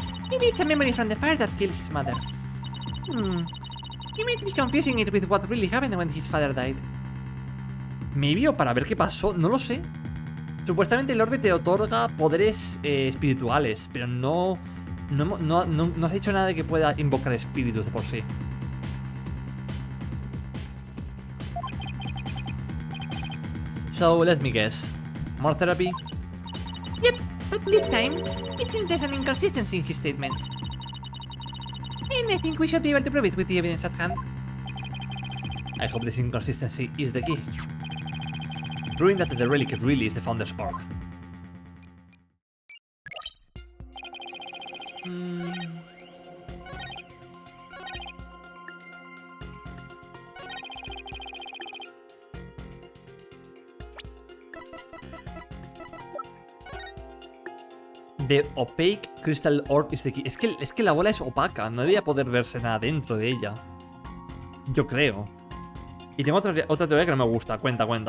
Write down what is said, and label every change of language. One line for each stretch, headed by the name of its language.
English: Maybe it's a memory from the fire that killed his mother. He might be confusing it with what really happened when his father died.
Spanish: Maybe, o para ver qué pasó, no lo sé. Supuestamente el orbe te otorga poderes espirituales, pero no has dicho nada de que pueda invocar espíritus de por sí.
English: So, let me guess. More therapy? Yep, but this time, it seems there's an inconsistency in his statements. And I think we should be able to prove it with the evidence at hand. I hope this inconsistency is the key. Proving that the relic really is the Founder's Orb. The opaque crystal orb is the key.
Spanish: Es que la bola es opaca, no debería poder verse nada dentro de ella. Yo creo. Y tengo otra teoría que no me gusta. Cuenta.